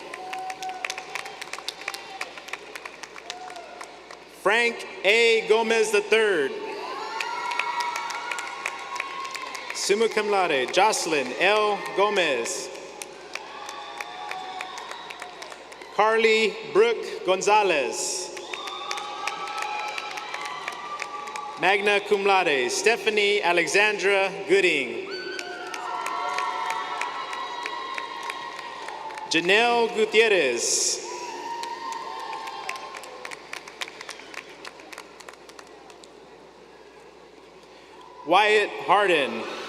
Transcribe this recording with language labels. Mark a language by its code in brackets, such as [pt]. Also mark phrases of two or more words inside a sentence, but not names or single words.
[en] Frank A. Gomez III. [la] Summa cum laude, [en] Jocelyn L. Gomez. Carly Brooke Gonzalez. [la] Magna cum laude, [en] Stephanie Alexandra Gooding. Janelle Gutierrez. Wyatt Harden.